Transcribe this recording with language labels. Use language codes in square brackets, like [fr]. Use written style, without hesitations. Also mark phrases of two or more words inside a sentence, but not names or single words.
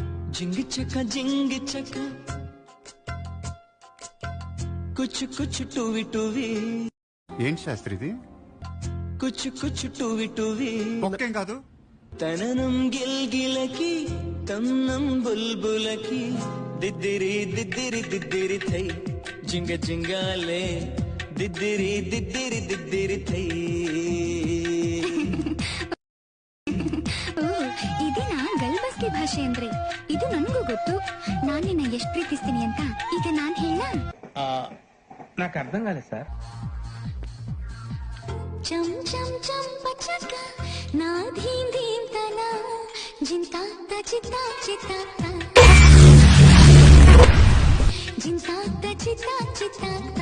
[te] జింగి చక కుచ్ టూవి టూవి. ఏంటి శాస్త్రి ఇది? కుచ్ టూవి టూవి. ఒక్కేం కాదు. తననం గిల్గిలకి తన్నం బుల్బులకి దిద్దిరి దిద్దిరి దిద్దిరి థై జింగాలే ದಿದ್ದಿರಿ ದಿದ್ದಿರಿ ದಿದ್ದಿರಿ ಥೈ. [kn] ಇದಿನ ಗಲ್ಬಸ್ಗೆ ಭಾಷೆ ಅಂದ್ರೆ ಇದು ನನಗೂ ಗೊತ್ತು. ನಾನು ನಿನ್ನ ಎಷ್ಟು ಪ್ರೀತಿಸ್ತೀನಿ ಅಂತ ಈಗ ನಾನ್ ಹೇಳ. [te] నాకు అర్థం కాలేదు సార్. చం చం చం పచక నా ధీం ధీం తన జింతా చితా చితా జింతా చితా చితా.